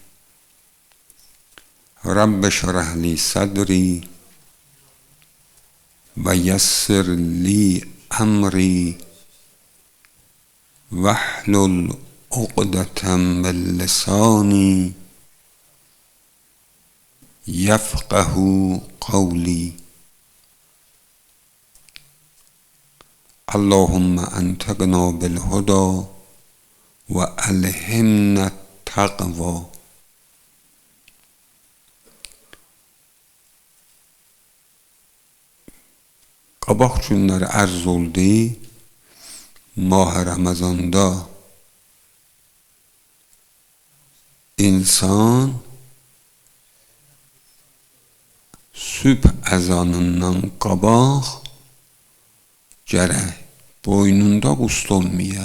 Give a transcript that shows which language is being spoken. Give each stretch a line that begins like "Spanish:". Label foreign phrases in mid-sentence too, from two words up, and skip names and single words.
Arabic: رب اشرح لي صدري ويسر لي أمري واحلل عقدة من لساني يفقهوا قولي. اللهم آتنا بالهدى وألهمنا التقوى.
Azerbaijani: Qabaq günləri ərz oldu, Mah-ı Ramazanda insan sübh əzanından qabaq gərək boynunda qusl olmaya.